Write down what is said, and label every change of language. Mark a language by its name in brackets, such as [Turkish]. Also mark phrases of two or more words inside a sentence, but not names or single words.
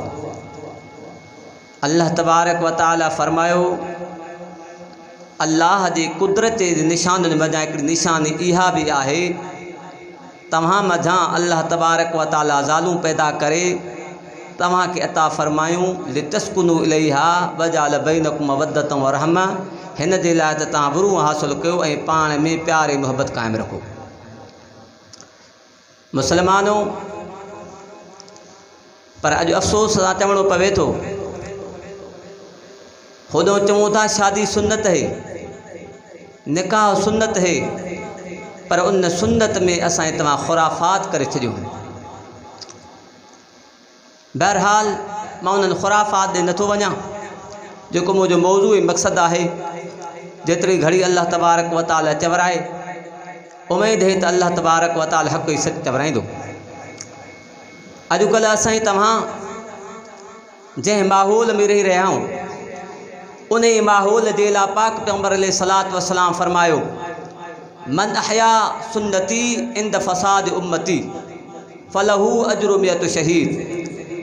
[Sindhi] अल्लाह [Arabic] تبارك وتعالى [Sindhi] फ़रमायो अल्लाह जी कुदरत जे निशाननि मज़ा हिकिड़ी निशानी इहा भी आहे तव्हां मज़ा अल्लाह [Arabic] تبارك وتعالى [Sindhi] ज़ालूं पैदा करे तव्हां खे अता फ़रमायूं [Arabic] لتسكنوا إليها وجعل بينكم مودة ورحمة, [Sindhi] हिन जे लाइ त तव्हां बुरू हासिल कयो ऐं पाण में प्यार ऐं मुहबत क़ाइमु रखो। मुसलमानों, पर अॼु अफ़सोस सां चवणो पवे थो, होॾो चऊं था शादी सुन्नत है, निकाह सुन्नत है, पर उन सुन्नत में असां तमाम खुराफात करे छॾियूं। बहरहाल मां उन्हनि खुराफात ॾे नथो वञा, जेको मुंहिंजो मौज़ू ऐं मक़सदु आहे। जेतिरी घड़ी अल्लाह [Arabic] تبارك وتعالى [Sindhi] चवराए, उमेद है त अल्लाह [Arabic] تبارك وتعالى [Sindhi] हक़ ऐं सच चवराईंदो। अॼुकल्ह असां तव्हां जंहिं माहौल में रही रहिया आहियूं, उन माहौल जे लाइ पाक पैगंबर [Arabic] عليه الصلاة والسلام [Sindhi] फरमायो, [Arabic] من أحيا سنتي عند فساد أمتي فله أجر مئة شهيد.